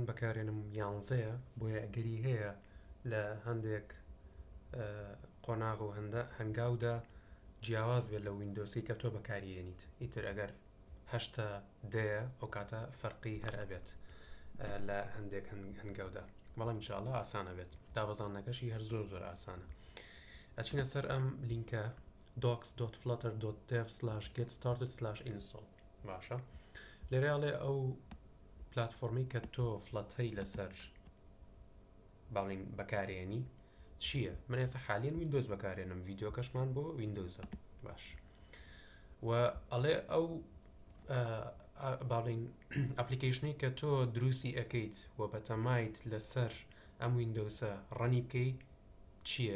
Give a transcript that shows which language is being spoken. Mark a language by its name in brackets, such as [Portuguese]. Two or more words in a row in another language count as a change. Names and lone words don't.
[Central Kurdish] بەکارێنم 11ەیە بۆیە ئەگەری هەیە لە هەندێک قۆناغ و هەنگاودا جیاواز بێت لە وینندۆزی کە تۆ بەکارهێنیت ئیتر ئەگەر هەشتا دەیە ئەو کاتە فەرقی هەر ئەبێت لە هەندێک هەنگاودا بەڵام ئینشاءڵڵا ئاسانە بێت دابەزاندنەکەشی هەر زۆر ئاسانە ئەچینە سەر ئەم لینکە docs.flutter.dev/getstarted/install باشە لێرەڵێ ئەو پلاتفۆرمی کە تۆ فلەتەری لەسەر باڵین بەکارێنی چییە؟ من ئێستا حالیان وینندۆز بەکارێنم ڤیددیۆکەشمان بۆ وینندۆزە باش و ئەڵێ ئەو باڵین ئەپلیکیشنی کە تۆ دروستی ئەەکەیت و بەتەمایت لەسەر ئەم وینندۆسە ڕەنی بکەی چییە؟